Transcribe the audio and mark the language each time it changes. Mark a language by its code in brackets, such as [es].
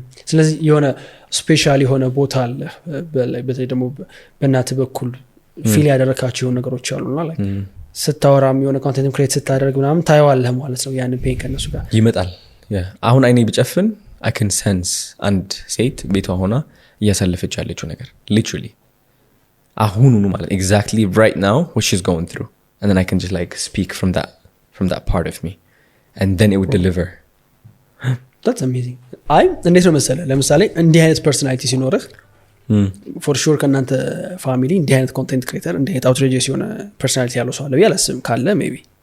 [am] ስለዚህ የሆነ ስፔሻል የሆነ ቦታ አለ በተለይ ደግሞ በእናትህ በኩል ፊል ያደረካቸው የሆነ ነገሮች አሉና like ስታወራም የሆነ ኮንቴንት ክሬት ስታደርግ ምናምን ታየዋለህ ማለት ነው ያንን ፔን ከነሱ ጋር ይመጣል አሁን አይኔ ብጨፍን [en] I can sense [am] አንድ ሴት ቤቷ ሆና እያሳለፈች ያለችው ነገር [en] literally [am] አሁኑኑ ማለት [en] exactly right now what she's going through and then I can just like speak from that part of me and then it would deliver that's amazing [am] አይ እንዴት ነው መሰለህ ለምሳሌ እንዲህ አይነት ፐርሰናሊቲ ሲኖርህ [en] for sure [am] ከናንተ ፋሚሊ እንዲህ አይነት ኮንቴንት ክሬተር እንዲህ አይነት outrageous የሆነ ፐርሰናሊቲ ያለው ሰው አለ ያላስም ካለ [en] maybe